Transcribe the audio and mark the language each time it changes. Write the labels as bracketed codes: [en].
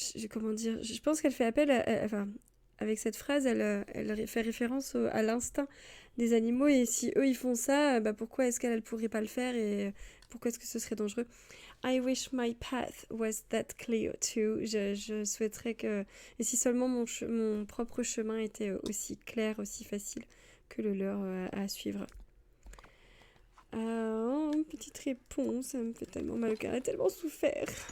[fr] comment dire, je pense qu'elle fait appel enfin, avec cette phrase, elle fait référence à l'instinct des animaux et si eux ils font ça, pourquoi est-ce qu'elle pourrait pas le faire et pourquoi est-ce que ce serait dangereux? [en] I wish my path was that clear too. [fr] Je souhaiterais que... Et si seulement mon propre chemin était aussi clair, aussi facile que le leur à suivre. Petite réponse, ça me fait tellement mal au cœur, elle a tellement souffert.